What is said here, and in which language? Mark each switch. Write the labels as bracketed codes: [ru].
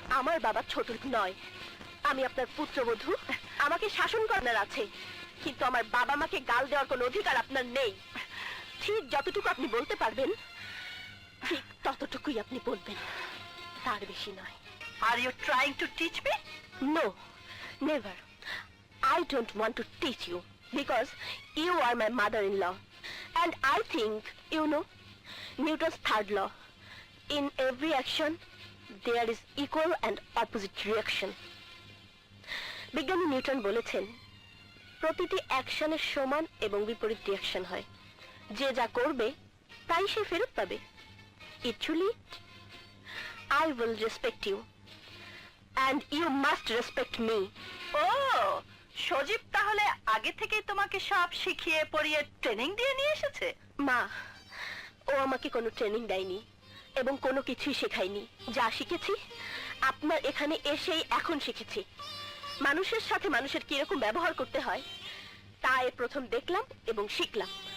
[bn] আমার বাবা ছোট নয়, আমি আপনার পুত্রবধূ। আমাকে শাসন করার আছে, কিন্তু আমার বাবা মাকে গাল দেওয়ার কোনো অধিকার আপনার নেই। ঠিক যতটুকু আপনি বলতে পারবেন, ঠিক ততটুকুই আপনি বলবেন, তার বেশি নয়। [en] Are you trying to teach me? No, never. I don't want to teach you because you are my mother-in-law, and I think you know Newton's third law. In every action there is equal and opposite reaction. [bn] বিজ্ঞানী Newton বলেছেন, প্রতিটি অ্যাকশনের সমান এবং বিপরীত reaction হয়। যে যা করবে তাই সে ফেরত পাবে। [en] Actually, I will respect you and you must respect me. [bn] ও, সজীব তাহলে আগে থেকেই তোমাকে সব শিখিয়ে পড়িয়ে ট্রেনিং দিয়ে নিয়ে এসেছে? মা, ও আমাকে কোনো ট্রেনিং দেয়নি এবং কোনো কিছুই শেখায়নি। যা শিখেছি আপনার এখানে এসেই এখন শিখেছি। মানুষের সাথে মানুষের কিরকম ব্যবহার করতে হয় তা প্রথম দেখলাম এবং শিখলাম।